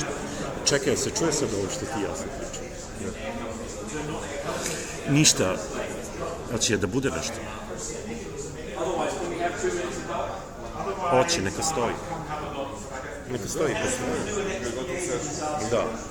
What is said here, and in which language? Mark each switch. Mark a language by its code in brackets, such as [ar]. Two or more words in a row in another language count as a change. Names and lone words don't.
[sr] Čekaj, se čuje sad ovo što ti ja sad pričam? Ništa, znači da bude nešto. [en] Otherwise, when we have 2 minutes to talk, [sr] Hoće, neka stoji. Neka stoji, da.